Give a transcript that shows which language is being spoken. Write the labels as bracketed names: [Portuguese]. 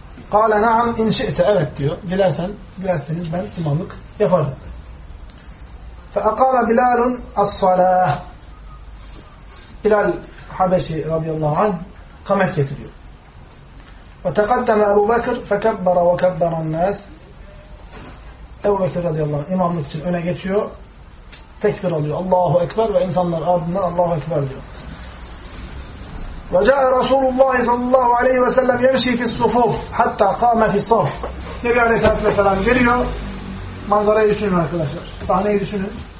[Arabic] قال نعم ان شئت. [Turkish] Evet diyor. Dilersen, dilerseniz ben imamlık yaparım. [Arabic] فأقام بلال الصلاة. [Turkish] Bilal Habeşi radıyallahu anh kamet getiriyor. [Arabic] وتقدم أبو بكر فكبر وكبر الناس. [Turkish] Ebu Bekir radıyallahu anh imamlık için öne geçiyor. Tekbir alıyor. Allahu ekber ve insanlar ardından Allahu ekber diyor. [Arabic] وَجَاءَ رَسُولُ اللّٰهِ صَلَى اللّٰهُ عَلَيْهِ وَسَلَّمْ يَمْشِي فِي الصُّفُوفِ حَتَّى قَامَ فِي الصَّفِ. [Turkish] Nebi Aleyhisselatü Vesselam giriyor. Manzarayı düşünün arkadaşlar. Sahneyi düşünün.